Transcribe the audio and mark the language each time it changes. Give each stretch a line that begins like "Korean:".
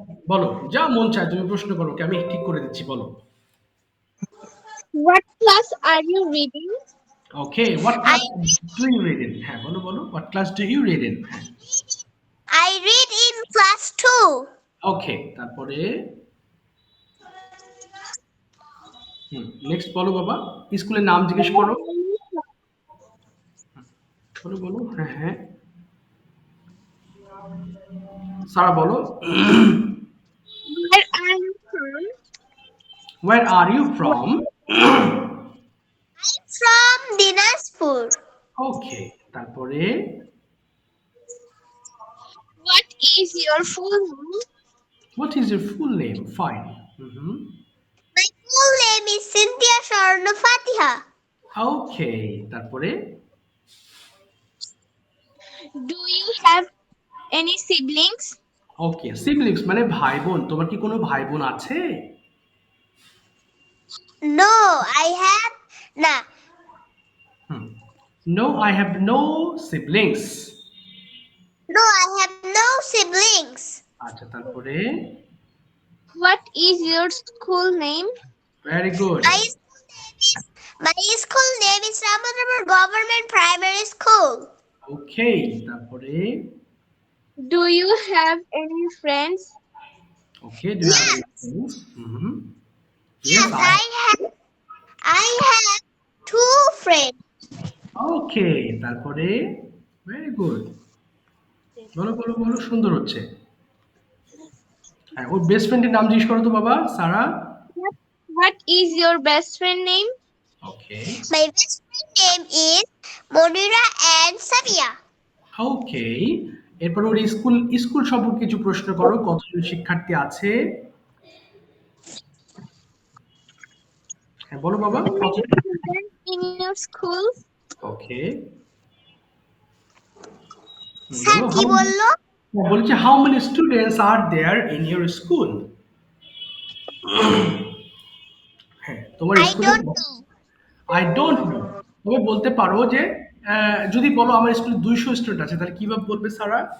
Bangla: বলো, যা মন চায় তুমি প্রশ্ন করো, কি আমি ঠিক করে দিচ্ছি, বলো।
English: What class are you reading? Okay, what I class do you read in?
Bangla: হ্যাঁ, বলো বলো,
English: What class do you read in? হ্যাঁ, I read in class 2.
Bangla: ওকে, তারপরে নেক্সট বলো বাবা, স্কুলের নাম জিজ্ঞেস করো, বলো বলো, হ্যাঁ হ্যাঁ, সারা বলো।
English: Where are you from? Where are you from? From Dinajpur.
Bangla: ওকে, তারপরে
English: What is your full name? what is your full name? Fine. My full name is Cynthia Sharna Fatiha.
Bangla: ওকে, তারপরে
English: Do you have any siblings?
Bangla: Okay, siblings মানে ভাই বোন, তোমার কি কোনো ভাই বোন আছে?
English: No, I have nah. No, I have no siblings. No, I have no siblings.
Bangla: আচ্ছা, তারপরে
English: What is your school name? Very good. My school name is Ramanapur Government Primary School.
Bangla: ওকে, তারপরে
English: Do you have any friends? Okay, do you have any friends? Yes, I have two friends.
Bangla: ওকে, তারপরে
English: very good,
Bangla: বলো বলো বলো, সুন্দর হচ্ছে। হ্যাঁ, ওর best ফ্রেন্ডের নাম জিজ্ঞেস করো তো বাবা, সারা।
English: What is your best friend name? Okay My best friend name is Monira and Samia.
Bangla: ওকে, এরপর ওর স্কুল স্কুল সম্পর্কে কিছু প্রশ্ন করো, কতজন শিক্ষার্থী আছে? হ্যাঁ, বলো বাবা,
English: How
Bangla: কত?
English: many students in your school? Okay,
Bangla: sir বলো, কি বললো? বলছে
English: How many students are there in your school?
Bangla: হ্যাঁ, তোমার
English: I
Bangla: স্কুলে
English: don't know. I don't know.
Bangla: তুমি বলতে পারো যে যদি বলো আমার স্কুলে 200 স্টুডেন্ট আছে, তাহলে কিভাবে বলবে সারা?